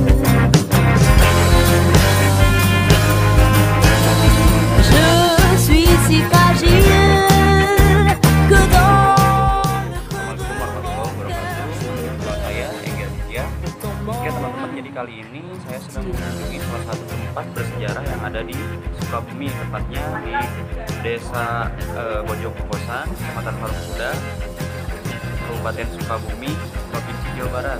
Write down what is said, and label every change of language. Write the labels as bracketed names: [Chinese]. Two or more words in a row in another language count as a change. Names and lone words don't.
[French] Je suis si fragile que dans le creux de mon cœur [Indonesian] Saya Engel Widya. Oke teman-teman, jadi kali ini saya sedang mengunjungi salah satu tempat bersejarah yang ada di Sukabumi, tepatnya di Desa Bojong Kokosan, Kecamatan Parung Kuda, Kabupaten Sukabumi, Provinsi Jawa Barat.